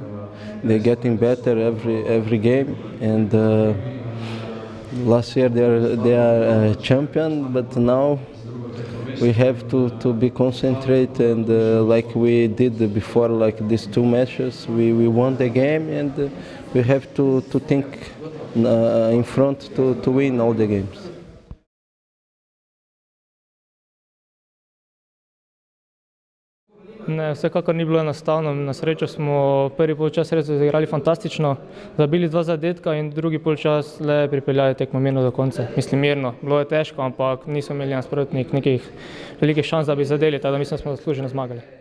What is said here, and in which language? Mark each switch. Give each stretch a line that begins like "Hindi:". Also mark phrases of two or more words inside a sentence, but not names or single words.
English: They're getting better every game. And last year they are a champion, but now we have to be concentrated and like we did before, like these 2 matches, we won the game and we have to think in front to win all the games.
Slovenian: Ne, vsekakor ni bilo enostavno. Na srečo smo prvi polčas res igrali fantastično, zabili 2 zadetka in drugi polčas le pripeljali tekmo mirno do konca. Mislim mirno, bilo je težko, ampak nismo imeli nasprotnik nekih velikih šans, da bi zadeli, tako da mislim, da smo zasluženo zmagali.